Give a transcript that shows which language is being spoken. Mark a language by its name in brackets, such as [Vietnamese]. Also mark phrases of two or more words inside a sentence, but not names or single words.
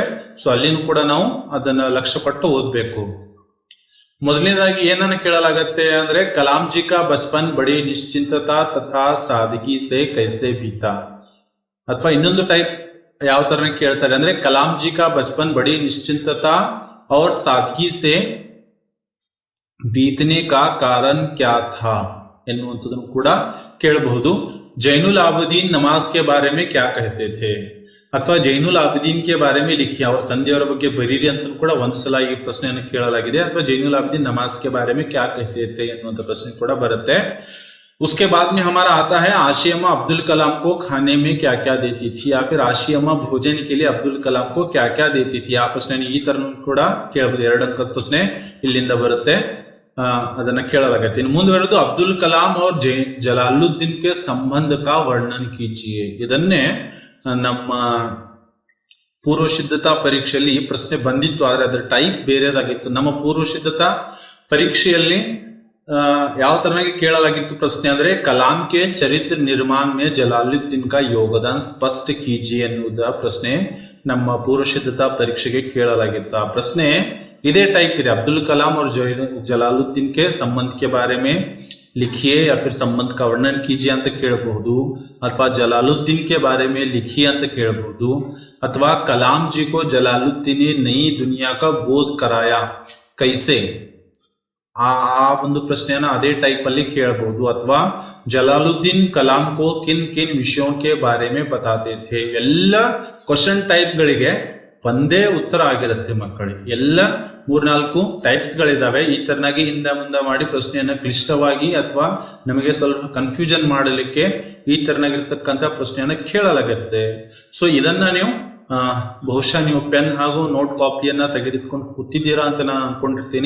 [Kannada] ಸೊ ಅಲ್ಲಿನೂ ಕೂಡ ನಾವು ಅದನ್ನ ಲಕ್ಷ್ಯ ಪಟ್ಟು ಓದ್ಬೇಕು. ಮೊದಲನೇದಾಗಿ ಏನನ್ನ ಕೇಳಲಾಗತ್ತೆ ಅಂದ್ರೆ, [Hindi] कलाम जी का बचपन बड़ी निश्चिंतता तथा सादगी से कैसे बीता. [Kannada] ಅಥವಾ ಇನ್ನೊಂದು ಟೈಪ್ ಯಾವ ತರ ಕೇಳ್ತಾರೆ ಅಂದ್ರೆ, [Hindi] कलाम जी का बचपन बड़ी निश्चिंतता और सादगी से बीतने का कारण क्या था [Kannada] ಎನ್ನುವಂಥದ್ದನ್ನು ಕೂಡ ಕೇಳಬಹುದು. [Hindi] जैनुल आबिदीन नमाज़ के बारे में क्या कहते थे, ಅಥವಾ जैनुल आबिदीन के बारे में लिखी, [Kannada] ಅವ್ರ ತಂದೆಯವರ ಬಗ್ಗೆ ಬರೀರಿ ಅಂತ ಕೂಡ ಒಂದ್ಸಲ ಈ ಪ್ರಶ್ನೆಯನ್ನು ಕೇಳಲಾಗಿದೆ. [Hindi] ಅಥವಾ जैनुल आबिदीन नमाज़ के बारे में क्या कहते थे [Kannada] ಎನ್ನುವಂಥ ಪ್ರಶ್ನೆ ಕೂಡ ಬರುತ್ತೆ. [Hindi] उसके बाद में हमारा आता है, आशिया अम्मा अब्दुल कलाम को खाने में क्या क्या देती थी, या फिर आशिया अम्मा भोजन के लिए अब्दुल कलाम को क्या क्या देती थी. [Kannada] ಆ ಪ್ರಶ್ನೆ ಈ ತರ ಕೂಡ ಕೇಳಬಹುದು. 2 ಅಂಕದ ಪ್ರಶ್ನೆ ಇಲ್ಲಿಂದ ಬರುತ್ತೆ, ಅದನ್ನ ಕೇಳಲಾಗುತ್ತೆ. ಇನ್ನು ಮುಂದುವರೆದು, [Hindi] ಅಬ್ದುಲ್ ಕಲಾಂ और ಜಲಾಲುದ್ದೀನ್ के संबंध का वर्णन कीजिए. [Kannada] ಇದನ್ನೇ ನಮ್ಮ ಪೂರ್ವ ಸಿದ್ಧತಾ ಪರೀಕ್ಷೆಯಲ್ಲಿ ಈ ಪ್ರಶ್ನೆ ಬಂದಿತ್ತು, ಆದರೆ ಅದರ ಟೈಪ್ ಬೇರೆದಾಗಿತ್ತು. ನಮ್ಮ ಪೂರ್ವ ಸಿದ್ಧತಾ ಪರೀಕ್ಷೆಯಲ್ಲಿ ಯಾವ ತರನಾಗಿ ಕೇಳಲಾಗಿತ್ತು ಪ್ರಶ್ನೆ ಅಂದ್ರೆ, [Hindi] कलाम के चरित्र निर्माण में जलालुद्दीन का योगदान स्पष्ट कीजिए [Kannada] ಎನ್ನುವುದ ಪ್ರಶ್ನೆ ನಮ್ಮ ಪೂರ್ವ ಸಿದ್ಧತಾ ಪರೀಕ್ಷೆಗೆ ಕೇಳಲಾಗಿತ್ತು. ಆ ಪ್ರಶ್ನೆ ಇದೇ ಟೈಪ್ ಇದೆ, [Hindi] ಅಬ್ದುಲ್ ಕಲಾಂ और ಜಲಾಲುದ್ದೀನ್ के संबंध के बारे में लिखिए या फिर संबंध का वर्णन कीजिए [Kannada] ಅಂತ ಕೇಳಬಹುದು, ಅಥವಾ [Hindi] ಜಲಾಲುದ್ದೀನ್ के बारे में लिखिए [Kannada] ಅಂತ ಕೇಳಬಹುದು, ಅಥವಾ [Hindi] ಕಲಾಂ जी को जलालुद्दीन ने नई दुनिया का बोध कराया कैसे, [Kannada] ಆ ಒಂದು ಪ್ರಶ್ನೆಯನ್ನ ಅದೇ ಟೈಪ್ ಅಲ್ಲಿ ಕೇಳಬಹುದು. [Hindi] ಅಥವಾ जलालुद्दीन कलाम को किन किन विषयों के बारे में बताते थे. [Kannada] ಎಲ್ಲ ಕ್ವಶನ್ ಟೈಪ್ ಗಳಿಗೆ ಒಂದೇ ಉತ್ತರ ಆಗಿರುತ್ತೆ ಮಕ್ಕಳೇ. ಎಲ್ಲ 3-4 ಟೈಪ್ಸ್ ಗಳಿದಾವೆ. ಈ ತರನಾಗಿ ಹಿಂದೆ ಮುಂದೆ ಮಾಡಿ ಪ್ರಶ್ನೆಯನ್ನ ಕ್ಲಿಷ್ಟವಾಗಿ ಅಥವಾ ನಮಗೆ ಸ್ವಲ್ಪ ಕನ್ಫ್ಯೂಷನ್ ಮಾಡಲಿಕ್ಕೆ ಈ ತರನಾಗಿರ್ತಕ್ಕಂಥ ಪ್ರಶ್ನೆಯನ್ನ ಕೇಳಲಾಗುತ್ತೆ. ಸೊ ಇದನ್ನ ನೀವು ಬಹುಶಃ ನೀವು ಪೆನ್ ಹಾಗೂ ನೋಟ್ ಕಾಪಿಯನ್ನ ತೆಗೆದುಕೊಂಡು ಕೂತಿದ್ದೀರಾ ಅಂತ ನಾನು ಅನ್ಕೊಂಡಿರ್ತೀನಿ.